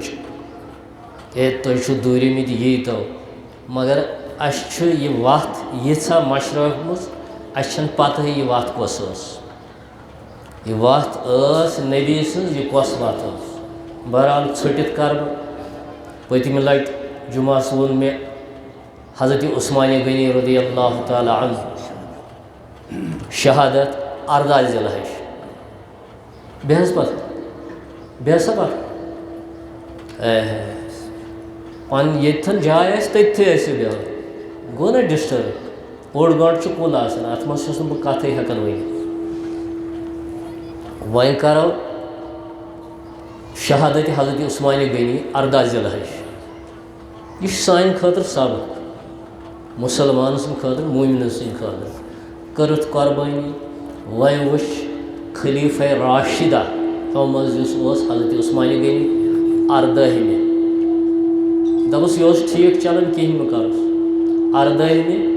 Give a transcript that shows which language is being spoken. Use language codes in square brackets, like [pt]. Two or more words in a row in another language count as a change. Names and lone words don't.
[ks] ہے تُہۍ چھُو دوٗرِمٕتۍ ییٖتو مگر اَسہِ چھُ یہِ وَتھ ییٖژاہ مشرٲومٕژ اَسہِ چھَنہٕ پَتہٕے یہِ وَتھ کۄس ٲس یہِ وَتھ ٲس نبی سٕنٛز یہِ کۄس وَتھ ٲس بہرحال ژھٔٹِتھ کَرٕ بہٕ پٔتمہِ لَٹہِ جُمعہس ووٚن مےٚ حضرت عثمانِ غنی رضی اللہ تعالیٰ عنہ شہادت 14 ذی الحج بیٚیہِ حظ پَتہٕ بیٚیہِ ہسا پَتہٕ پَنٕنۍ ییٚتھَن جاے آسہِ تٔتھی ٲسِو بیٚہوان گوٚو نا ڈِسٹٔرٕب اوٚڑ گٲنٛٹہٕ چھُ کُل آسان اَتھ منٛز چھُس نہٕ بہٕ کَتھٕے ہٮ۪کان ؤنِتھ وۄنۍ کَرو شہادت حضرت عثمانِ غنی 14 ذی الحج یہِ چھُ سانہِ خٲطرٕ سبق مُسلمان سٕنٛدِ خٲطرٕ موٗمِنہٕ سٕنٛدِ خٲطرٕ کٔرٕتھ قۄربٲنی وۄنۍ وٕچھ خلیٖفہ راشِدہ یِمو منٛز یُس اوس حضرت عثمانِ غنی 14ہِمہِ دَپُس یہِ اوس ٹھیٖک چلان کِہیٖنۍ مہٕ کَرُس 14ہِمہِ